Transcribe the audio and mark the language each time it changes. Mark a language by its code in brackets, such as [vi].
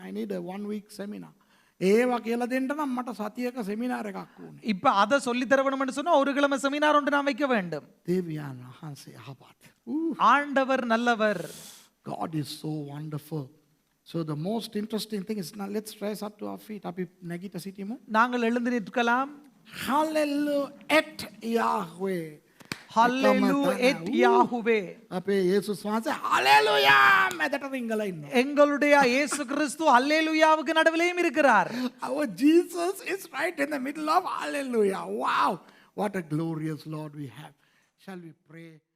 [en] I need a 1-week seminar. [si] ඒවා කියලා දෙන්න නම් මට සතියක සෙමිනාර් එකක් ඕනේ. [ta] இப்ப அத சொல்லி தரணும்னு சொன்னா ஒரு கிழமை செமினார் ஒன்று நான் வைக்க வேண்டும். [si] தேவியான் வහන්සේ යහපත්. [ta] ஆண்டவர் நல்லவர். [en] God is so wonderful. So the most interesting thing is, now let's rise up to our feet. [si] අපි නැගිට සිටිමු. [ta] நாங்கள் எழுந்து நிற்கலாம். [he] Hallelujah et Yahweh. Hallelujah et Yahweh. [si] අපේ යේසුස් වහන්සේ hallelujah මැදට රිංගලා ඉන්නවා. [ta] எங்களுடைய இயேசு கிறிஸ்து அல்லேலூயாவுக்கு நடுவிலேயும் இருக்கிறார். [en] Our Jesus is right in the middle of hallelujah. Wow, what a glorious Lord we have. Shall we pray?